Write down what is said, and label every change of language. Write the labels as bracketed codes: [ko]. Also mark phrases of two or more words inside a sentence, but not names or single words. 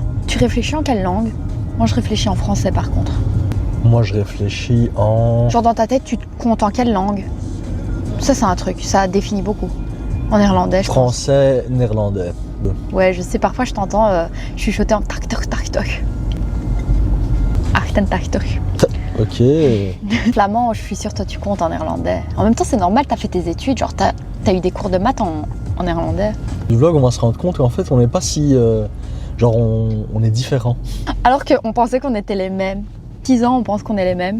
[fr] Tu réfléchis en quelle langue? Moi, je réfléchis en français, par contre. Moi, je réfléchis en... Genre, dans ta tête, tu te comptes en quelle langue? Ça, c'est un truc, ça définit beaucoup. En néerlandais, je pense. Français, néerlandais. Ouais, je sais, parfois, je t'entends chuchoter en tak tak tak tak. Arten tak tak. Ok. Flamand, je suis sûre, toi, tu comptes en néerlandais. En même temps, c'est normal, t'as fait tes études, genre, t'as eu des cours de maths en néerlandais. Du vlog, on va se rendre compte qu'en fait, on n'est pas si... genre, on est différents. Alors qu'on pensait qu'on était les mêmes. 6 ans, on pense qu'on est les mêmes.